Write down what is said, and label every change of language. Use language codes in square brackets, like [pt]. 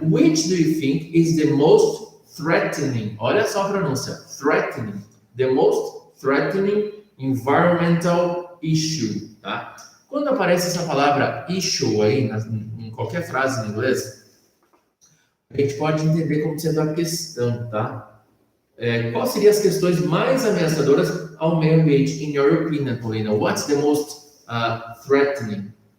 [en] Which do you think is the most threatening? [pt] Olha só a pronúncia. [en] Threatening. The most threatening environmental issue, tá? [pt] Quando aparece essa palavra issue aí, em qualquer frase em inglês, a gente pode entender como sendo a questão, tá? Quais seriam as questões mais ameaçadoras ao meio ambiente, [en] in your opinion, [pt] Paulina? [en] What's the most threatening?